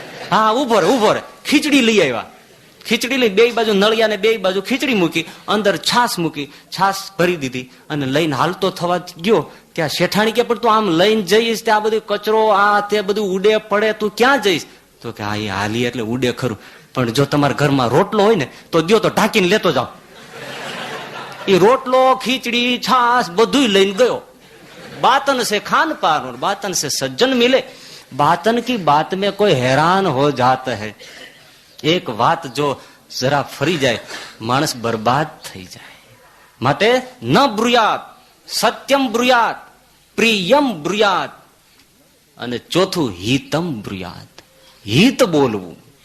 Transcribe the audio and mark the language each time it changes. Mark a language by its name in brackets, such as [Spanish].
[Gujarati] હા, ઉભો રે, ખીચડી લઈ આવ્યા. ખીચડી લઈ 2 બાજુ નળિયાને 2 બાજુ ખીચડી મૂકી, અંદર છાશ મૂકી, છાશ ભરી દીધી અને લઈને હાલતો થવા ગયો. ત્યાં શેઠાણી કે પણ તું આમ લઈને જઈશ ત્યાં બધું કચરો આ તે બધું ઉડે પડે, તું ક્યાં જઈશ? તો કે હા, એ હાલી એટલે ઉડે ખરું, પણ જો તમારા ઘરમાં રોટલો હોય ને તો દ્યો તો ઢાંકીને લેતો જાઓ. એ રોટલો, ખીચડી, છાશ બધું લઈને ગયો. [Hindi] बातन से खान पान और बातन से सज्जन मिले, बातन की बात में कोई हैरान हो जाता है. [Gujarati] એક વાત જો જરા ફરી જાય, માણસ બરબાદ થઈ જાય. માટે [Sanskrit] ન બ્રુયાત, સત્યમ બ્રુયાત, પ્રિયમ બ્રુયાત, [Gujarati] અને ચોથું [Sanskrit] હિતમ બ્રુયાત. [Gujarati] હિત બોલવું.